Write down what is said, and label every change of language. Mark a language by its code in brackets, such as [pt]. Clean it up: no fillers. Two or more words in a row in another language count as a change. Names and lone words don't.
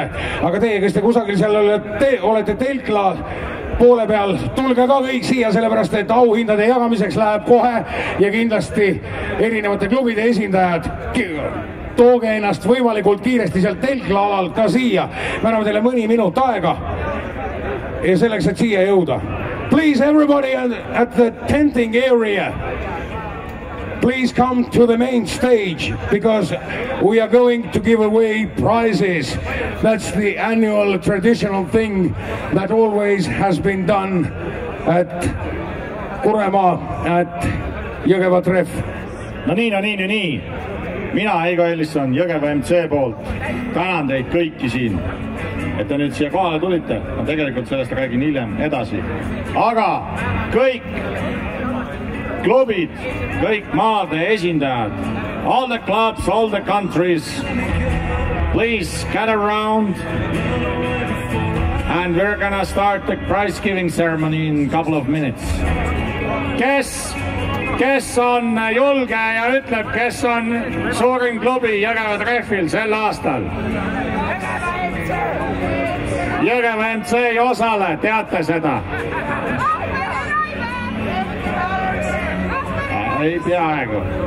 [et] Aga teie, kes te kusagil seal olete telkla poole peal, tulge ka kõik siia, sellepärast et auhindade jagamiseks läheb kohe ja kindlasti erinevate klubide esindajad tooge ennast võimalikult kiiresti sealt telkla alalt ka siia. Me anname teile mõni minut aega ja selleks, et siia jõuda. [en] Please everybody at the tenting area, please come to the main stage because we are going to give away prizes. That's the annual traditional thing that always has been done at Kuremaa, at Jõgeva Tref. [et] No nii. Mina, Heigo Ellisson, Jõgeva MC poolt. Tänan teid kõiki siin, et te nüüd siia kohale tulite. Ma tegelikult sellest räägin hiljem edasi. Aga kõik klubid, kõik maade esindajad, [en] all the clubs, all the countries, please get around and we're gonna start the prize giving ceremony in a couple of minutes. [et] Kes on julge ja ütleb, kes on suurim klubi Jõgeva Treffil sel aastal? Jõgeva MC ei osale, teate seda? Ei peaaegu.